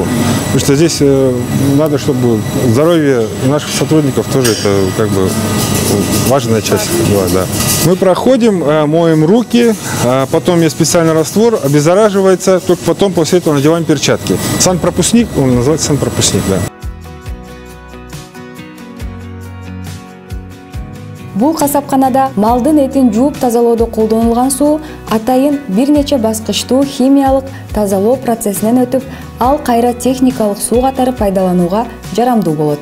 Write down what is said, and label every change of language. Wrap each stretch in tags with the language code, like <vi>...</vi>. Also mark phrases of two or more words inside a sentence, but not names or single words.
<ru>Потому что здесь надо, чтобы здоровье наших сотрудников тоже это как бы важная часть дела, да. Мы проходим, моем руки, потом есть специальный раствор, обеззараживается, только потом после этого надеваем перчатки. Санпропускник, он называется санпропускник, да.</ru> <ky>Бул касапканада малдын этин жууп тазалоодо колдонулган суу атайын бир нече баскычтуу химиялык тазалоо процессинен өтүп, ал кайра техникалык суу катары пайдаланууга жарамдуу болот.</ky>